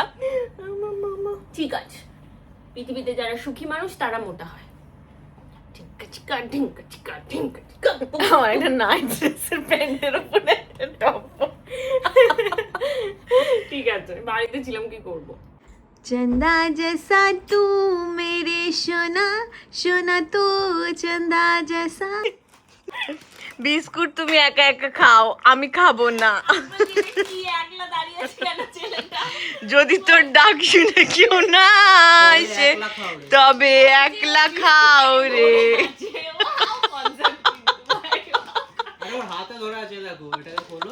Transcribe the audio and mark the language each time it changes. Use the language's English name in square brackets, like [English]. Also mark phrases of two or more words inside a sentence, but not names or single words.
[Bangla] ঠিক আছে, পৃথিবীতে যারা সুখী মানুষ তারা মোটা হয়। ঠিক আছে, আমার একটা নাইট ড্রেসের প্যান্টের উপরে একটা টপ। ঠিক আছে, বাড়িতে ছিলাম, কি করব। [Hindi] चंदा जैसा तू मेरे सोना सोना तू चंदा जैसा। [Bangla] বিস্কুট তুমি একা একা খাও, আমি খাবো না। যদি তোর ডাক শুনে কেউ না আসে তবে একলা খাও রে। হাতে ধরে আছে, দেখো এটাকে খোলো।